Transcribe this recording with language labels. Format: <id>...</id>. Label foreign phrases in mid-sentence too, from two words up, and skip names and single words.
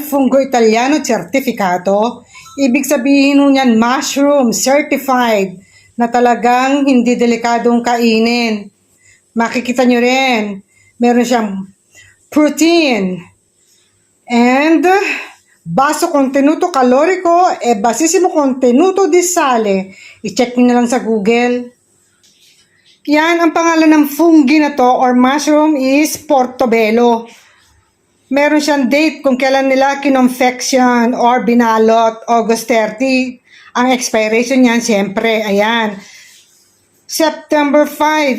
<it>Fungo Italiano Certificato.</it> <tl>Ibig sabihin nun yan, mushroom certified na talagang hindi delikadong kainin. Makikita nyo rin. Meron siyang protein and</tl> <it>baso contenuto calorico e basissimo contenuto di sale.</it> <tl>I-check nyo na lang sa Google. Yan, ang pangalan ng fungi na to or mushroom is Portobello. Meron siyang date kung kailan nila kinonfection or binalot, August 30. Ang expiration niyan, siyempre, ayan, September 5.</tl>